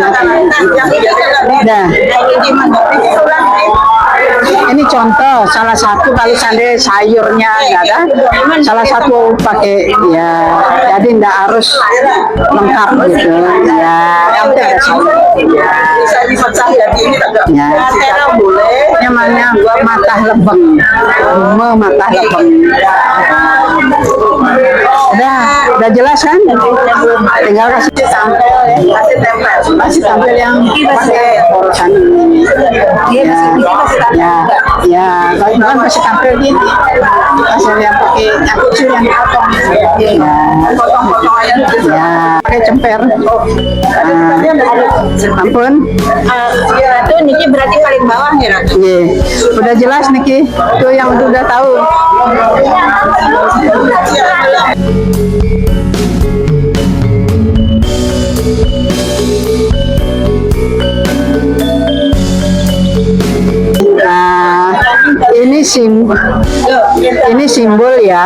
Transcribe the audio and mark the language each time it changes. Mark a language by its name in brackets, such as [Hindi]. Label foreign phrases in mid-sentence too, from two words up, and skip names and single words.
[Indonesian] Nah, ini contoh salah satu kalau seandainya sayurnya nggak ada, salah satu pakai ya, jadi nggak harus lengkap gitu. Ya, yang penting ada sayur. bisa dipecah jadi ini Ya. boleh. Namanya [Balinese] matah lebeng, matah lebeng. [Indonesian] Udah jelas kan? Tinggal kasih tampil, kasih tampil yang pakai porosan ini. Ya, kalau bukan kasih tampil gini, kasih yang pakai yang kecil yang dipotong. Potong-potong aja. Ya, pakai cemper. Ampun. Ratu Niki berarti paling bawah ya Ratu. Iya, udah jelas Niki. Tuh yang udah tahu. Nah, ini simbol ya.